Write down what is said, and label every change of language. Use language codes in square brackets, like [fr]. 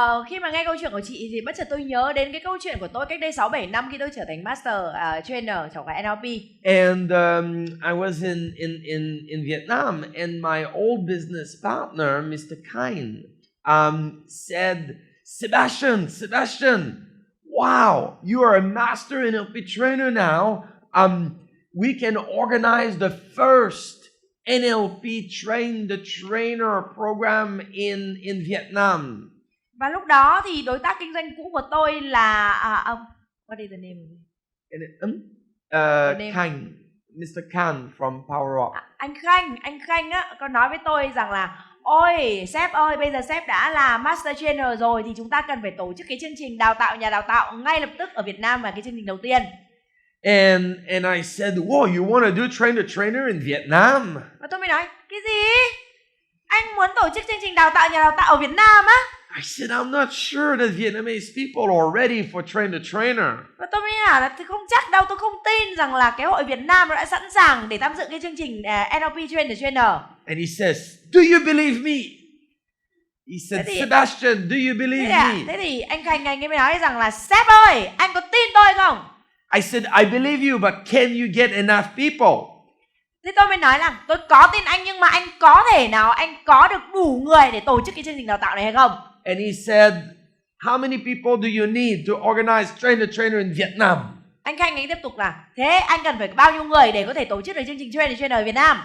[vi] Khi mà nghe câu chuyện của chị thì bất chợt tôi nhớ đến cái câu chuyện của tôi cách đây 6-7 năm khi tôi trở thành master trainer trong cái NLP. [en] And I was in Vietnam, and my old business partner, Mr. Kine, said, Sebastien, wow, you are a master NLP trainer now. We can organize the first NLP train the trainer program in Vietnam. [vi] Và lúc đó thì đối tác kinh doanh cũ của tôi là ông, [en] what is the name of it? Khanh, Mr. Khan from Power Up. [vi] Anh Khanh á, có nói với tôi rằng là ôi sếp ơi, bây giờ sếp đã là master trainer rồi thì chúng ta cần phải tổ chức cái chương trình đào tạo nhà đào tạo ngay lập tức ở Việt Nam, và cái chương trình đầu tiên. [en] And I said, "Whoa, you want to do train the trainer in Vietnam?" [vi] Và tôi mới nói, cái gì? Anh muốn tổ chức chương trình đào tạo nhà đào tạo ở Việt Nam á? [en] I said, I'm not sure that Vietnamese people are ready for train the trainer. [vi] Và tôi mới bảo là tôi không chắc đâu, tôi không tin rằng là cái hội Việt Nam đã sẵn sàng để tham dự cái chương trình NLP Train the Trainer. [en] And he says, do you believe me? He said, Sebastian, do you believe me? [vi] Thế thì anh Khanh anh ấy mới nói rằng là sếp ơi, anh có tin tôi không? [en] I said, I believe you, but can you get enough people? [vi] Thế tôi mới nói là tôi có tin anh, nhưng mà anh có thể nào anh có được đủ người để tổ chức cái chương trình đào tạo này hay không? [en] And he said, how many people do you need to organize train the trainer in Vietnam? [vi] Anh Khanh anh tiếp tục là thế anh cần phải bao nhiêu người để có thể tổ chức được chương trình Train the Trainer ở Việt Nam?